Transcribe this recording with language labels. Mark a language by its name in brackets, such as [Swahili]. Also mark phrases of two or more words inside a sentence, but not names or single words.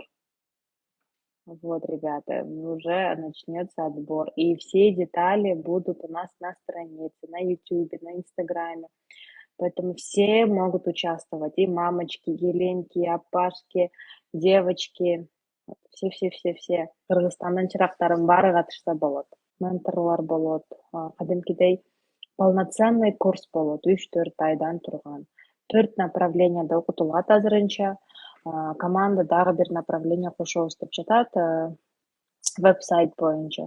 [Russian] Вот, ребята, уже начнется отбор. И все детали будут у нас на странице, на YouTube, на Инстаграме. Поэтому все могут участвовать. И мамочки, и ленки, и апашки, девочки. Все. [Kyrgyz] Кыргызстандан чырактардын баары катышса болот. Менторлор болот. Кадимкидей [Russian] полноценный курс [Kyrgyz] болот. 3-4 айдан турган. 4 направленияда окутулат азырынча. Команда дагы бир направление кошобуз деп жатат. Веб-сайт боюнча.